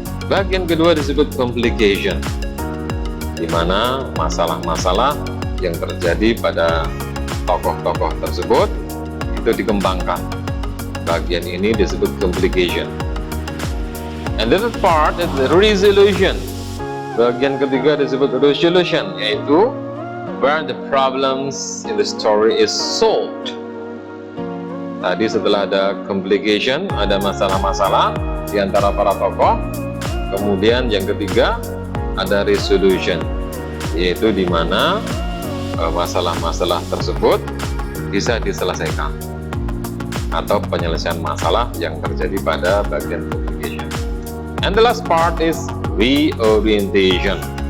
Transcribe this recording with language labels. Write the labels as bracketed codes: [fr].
[id] Bagian kedua disebut complication, di mana masalah-masalah yang terjadi pada tokoh-tokoh tersebut itu dikembangkan. Bagian ini disebut complication. [en] And the third part is the resolution. [id] Bagian ketiga disebut resolution, yaitu [en] where the problems in the story is solved. [id] Tadi setelah ada complication, ada masalah-masalah di antara para tokoh. Kemudian yang ketiga ada resolution, yaitu di mana masalah-masalah tersebut bisa diselesaikan, atau penyelesaian masalah yang terjadi pada bagian complication. [en] And the last part is reorientation.